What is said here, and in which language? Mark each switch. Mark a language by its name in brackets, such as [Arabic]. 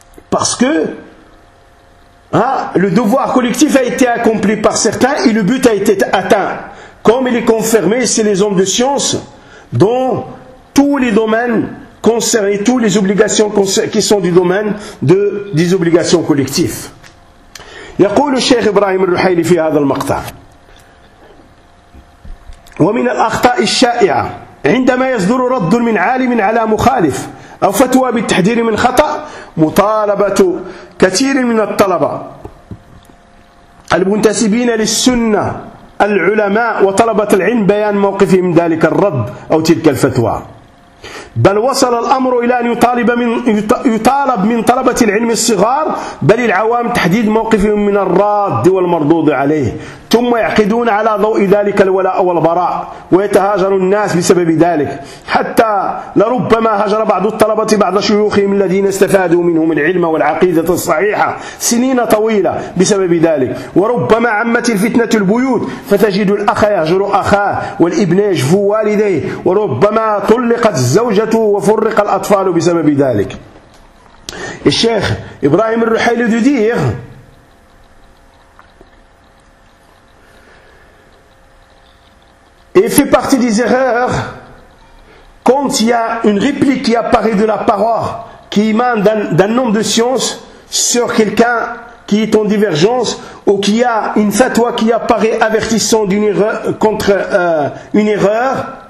[French] Parce que, hein, le devoir collectif a été accompli par certains, et le but a été atteint. Comme il est confirmé, c'est les hommes de science, dont tous les domaines concernent, et toutes les obligations qui sont du domaine des obligations collectives. [Arabic] يقول الشيخ إبراهيم الرحيلي في هذا المقطع ومن الأخطاء الشائعة عندما يصدر رد من عالم على مخالف أو فتوى بالتحذير من خطأ مطالبة كثير من الطلبة المنتسبين للسنة العلماء وطلبة العلم بيان موقفهم من ذلك الرد أو تلك الفتوى بل وصل الأمر إلى أن يطالب من طلبة العلم الصغار بل العوام تحديد موقفهم من الراد والمردود عليه ثم يعقدون على ضوء ذلك الولاء والبراء ويتهاجر الناس بسبب ذلك حتى لربما هجر بعض الطلبة بعض شيوخهم الذين استفادوا منهم العلم والعقيدة الصحيحة سنين طويلة بسبب ذلك وربما عمت الفتنة البيوت فتجد الأخ يهجر أخاه والابن يجف والديه وربما طلقت الزوجة وفرق الأطفال بسبب ذلك. الشيخ إبراهيم الرحيلي دودير [French] et fait partie des erreurs quand il y a une réplique qui apparaît de la parole qui émane d'un homme de science sur quelqu'un qui est en divergence ou qui a une fatwa qui apparaît avertissant d'une erreur, contre une erreur,